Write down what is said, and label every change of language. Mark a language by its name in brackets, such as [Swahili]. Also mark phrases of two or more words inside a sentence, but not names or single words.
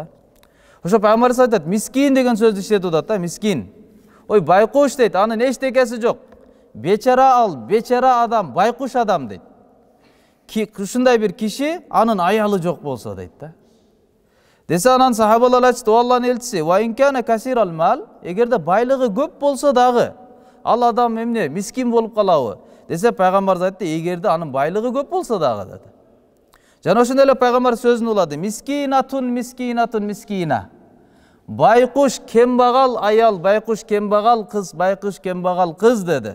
[Kyrgyz] Ошо пайгамбарыбыз айтат, мискин деген сөздү иштетип атат да, мискин. Ой, байкуш дейт, анын эчтекеси жок. Бечара ал, бечара адам, байкуш адам дейт. Ушундай бир киши, анын аялы жок болсо дейт да. Десе анан сахабалар айтты, Алланын элчиси, [Arabic] "وإن كان كثير المال", [Kyrgyz] эгерде байлыгы көп болсо дагы, ал адам эмне, мискин болуп калабы? Десе пайгамбарыбыз айтты, эгерде анын байлыгы көп болсо дагы деди. Жана ошондой эле пайгамбар сөзүн улады, [Arabic] "مسكينة مسكينة مسكينة". [Kyrgyz] Байкуш кембагал аял, байкуш кембагал кыз, байкуш кембагал кыз деди.